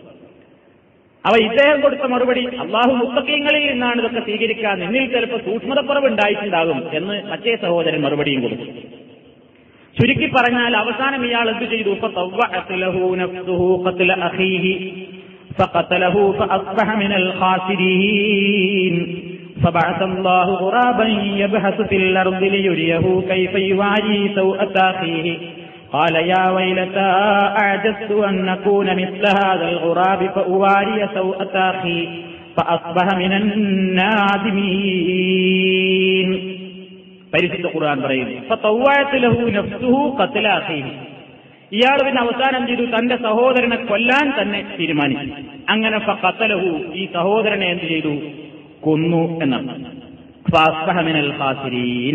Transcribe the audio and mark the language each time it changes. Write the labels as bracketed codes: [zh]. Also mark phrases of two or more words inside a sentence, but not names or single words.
[ml] അവ ഇദ്ദേഹം കൊടുത്ത മറുപടി, അല്ലാഹു മുത്തഖീങ്ങളിൽ നിന്നാണ് ഇതൊക്കെ സ്വീകരിക്കാൻ, നിന്നിൽ ചിലപ്പോൾ സൂക്ഷ്മതക്കുറവ് ഉണ്ടായിട്ടുണ്ടാകും എന്ന് മറ്റേ സഹോദരൻ മറുപടിയും കൊടുത്തു. ചുരുക്കി പറഞ്ഞാൽ അവസാനം ഇയാൾ എന്ത് ചെയ്തു, [ar] فطوعت له نفسه قتل أخيه فقتله فأصبح من الخاسرين. فبعث الله غرابا يبحث في الأرض ليريه كيف يواري سوءة أخيه قال يا ويلتى أعجزت أن أكون مثل هذا الغراب فأواري سوءة أخي فأصبح من النادمين. [ml] പരിശുദ്ധ ഖുർആൻ പറയുന്നു [ar] فطوعت له نفسه قتل أخيه. [ml] ഇയാൾ പിന്നെ അവസാനം ചെയ്തു തന്റെ സഹോദരനെ കൊല്ലാൻ തന്നെ തീരുമാനിച്ചു. അങ്ങനെ ഫഖതലഹു, ഈ സഹോദരനെ എന്ത് ചെയ്തു? കൊന്നു എന്നാണ്. [ar] فأصبح من الخاسرين.